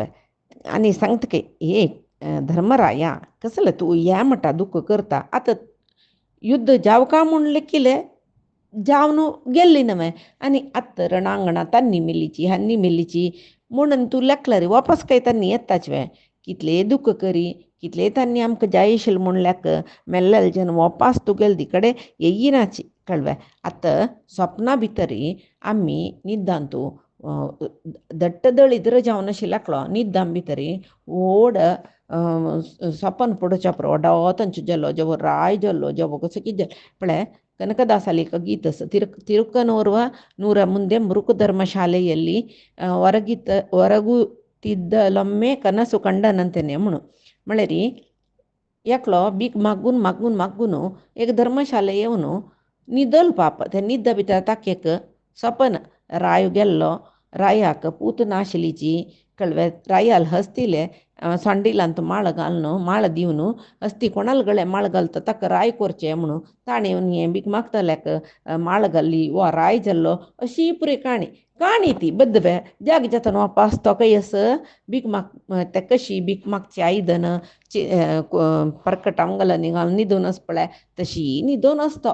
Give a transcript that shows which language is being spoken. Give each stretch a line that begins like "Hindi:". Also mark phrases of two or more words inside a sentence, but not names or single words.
Konkani: आनी सांगतकय हे धर्मराया कसलें तूं ह्या म्हणटा दुख्ख करता आतां युद्ध जावका म्हूण लेखिल्लें जावन गेल्ली न्हय आनी आतां रणांगणां तान्नी मेल्लीची हान्नी मेल्लीची म्हणून तूं लेखला रे वापस काय तान्नी येताच वे कितले दुख्ख करी कितले तांणी आमकां जाय आशिल्लें म्हूण लेख मेल्लेले जन वापस तुगेले दिकडे येयनाची कळ्ळें. आतां स्वप्ना भितर आमी निदान तूं दट्ट दळिद्र जावन अशें लेखलो निदान भितर व्हड सपन पडोवच्या पुरो व्हडो तांचो जालो जेवो राय जाल्लो जेवो कसो कितें पळय
Kannada: ಕನಕದಾಸಲೇಖ ಗೀತಸ್ ತಿರುಕ್ಕನೋರ್ವ ನೂರ ಮುಂದೆ ಮೃಕು ಧರ್ಮಶಾಲೆಯಲ್ಲಿ ಹೊರಗುತ್ತಿದ್ದಲೊಮ್ಮೆ ಕನಸು ಕಂಡನಂತೆನೆ
Konkani: म्हणून म्हळ्यार एकलो बीक मागून एक धर्मशाले येवन न्हिदल पाप ते न्हिद्दा भितर ताका एक सपन राय गेल्लो रायाक पूत नाशिल्लीची कळ्ळें. रायाल हसतिले सांडिलांत माळ दिवन हस्ती कोणाल गळे माळ घालता ताका राय करचें म्हणून ताणें हें बीक मागतल्याक माळ घाल्ली वा राय जाल्लो अशी पुरी काणी ती बद्दवे जाग जाता वापस तो कयस बीक ते कशी बीक मागची आयदन परकटांगलांनी घालून न्हिदून पळय तशी न्हिदून आसता.